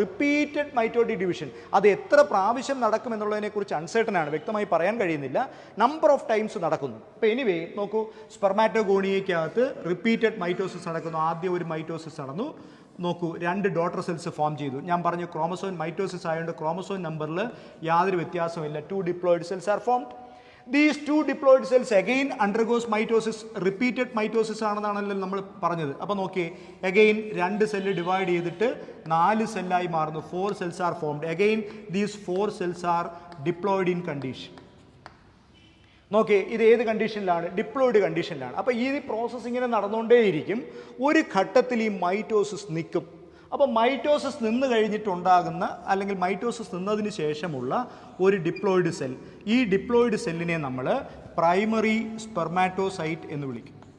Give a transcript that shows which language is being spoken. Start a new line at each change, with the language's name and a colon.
Malayalam: Repeated mitotic division. അത് എത്ര പ്രാവശ്യം നടക്കും എന്നുള്ളതിനെക്കുറിച്ച് അൺസർട്ടൺ ആണ്, വ്യക്തമായി പറയാൻ കഴിയുന്നില്ല. നമ്പർ ഓഫ് ടൈംസ് നടക്കുന്നു. അപ്പോൾ എനിവേ നോക്കൂ, സ്പെർമാറ്റോഗോണിയയ്ക്കകത്ത് റിപ്പീറ്റഡ് മൈറ്റോസിസ് നടക്കുന്നു. ആദ്യം ഒരു മൈറ്റോസിസ് നടന്നു, നോക്കൂ, 2 ഡോട്ടർ സെൽസ് ഫോം ചെയ്തു. ഞാൻ പറഞ്ഞു ക്രോമസോം മൈറ്റോസിസ് ആയതുകൊണ്ട് ക്രോമസോം നമ്പറിൽ യാതൊരു വ്യത്യാസമില്ല.
English: 2 diploid cells are formed. These 2 diploid cells again undergoes mitosis.
Malayalam: Repeated mitosis ആണെന്നാണല്ലോ നമ്മൾ പറഞ്ഞത്. അപ്പോൾ നോക്കിയേ, അഗെയിൻ 2 സെല്ല് ഡിവൈഡ് ചെയ്തിട്ട് 4 സെല്ലായി മാറുന്നു.
English: 4 cells are formed. Again these 4 cells are diploid in condition.
Malayalam: നോക്കിയേ, ഇത് ഏത് കണ്ടീഷനിലാണ്? ഡിപ്ലോയിഡ് കണ്ടീഷനിലാണ്. അപ്പോൾ ഈ പ്രോസസ്സ് ഇങ്ങനെ നടന്നുകൊണ്ടേയിരിക്കും. ഒരു ഘട്ടത്തിൽ ഈ മൈറ്റോസിസ് നിൽക്കും. അപ്പോൾ മൈറ്റോസിസ് നിന്ന് കഴിഞ്ഞിട്ടുണ്ടാകുന്ന അല്ലെങ്കിൽ മൈറ്റോസിസ് നിന്നതിന് ശേഷമുള്ള ഒരു ഡിപ്ലോയിഡ് സെൽ, ഈ ഡിപ്ലോയിഡ് സെല്ലിനെ നമ്മൾ പ്രൈമറി സ്പെർമാറ്റോസൈറ്റ് എന്ന് വിളിക്കും.